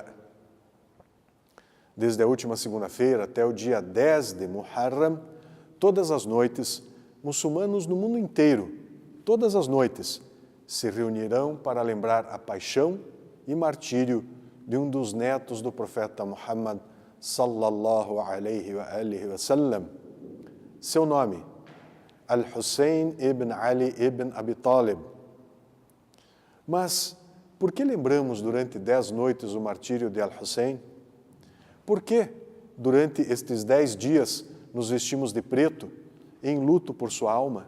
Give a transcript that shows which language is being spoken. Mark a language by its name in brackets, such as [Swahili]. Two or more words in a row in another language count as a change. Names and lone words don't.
[Portuguese] Desde a última segunda-feira até o dia 10 de Muharram, todas as noites, muçulmanos no mundo inteiro, todas as noites, se reunirão para lembrar a paixão e martírio de um dos netos do profeta Muhammad [Arabic] صلى الله عليه و سلم. [Portuguese] Seu nome, Al-Hussein ibn Ali ibn Abi Talib. Mas por que lembramos durante 10 noites o martírio de Al-Hussein? Por que durante estes 10 dias nos vestimos de preto, em luto por sua alma?